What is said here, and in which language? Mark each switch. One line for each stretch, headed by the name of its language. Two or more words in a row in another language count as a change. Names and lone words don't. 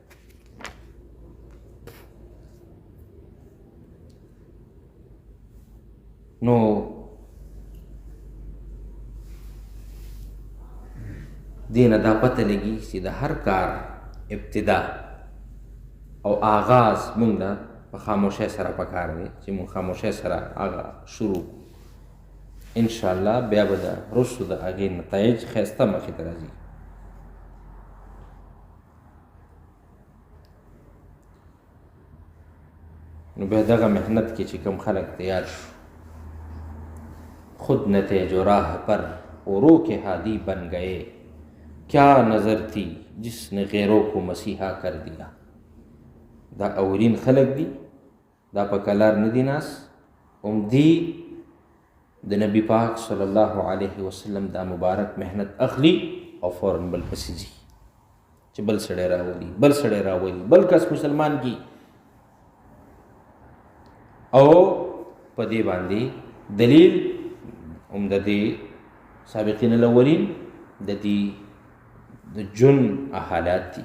Pashto: نو دې نه دا پته لګي چې د هر کار ابتدا او آغاز مونږ له په خاموشۍ سره پکار دی چې مونږ خاموشۍ سره هغه شروع انشاءالله بیا به د وروستو د هغې نتایج ښایسته مخې ته راځي. نو بیا دغه محنت کې چې کوم خلک تیار شو
Urdu: خود نتیج و راہ پر اورو کے ہادی بن گئے، کیا نظر تھی جس نے غیروں کو مسیحا کر دیا.
Pashto: دا اولین خلق دی، دا په کلار ندی ناس، دی د نبی پاک صلی الله علیه وسلم دا مبارک محنت اخلی او فوراً بل پسې ځي چې بل سړی راولي بل سړی راولي بل کس مسلمان کی، او په دې باندې دلیل هم د دې سابقین الاولین د دې د جن حالات دي.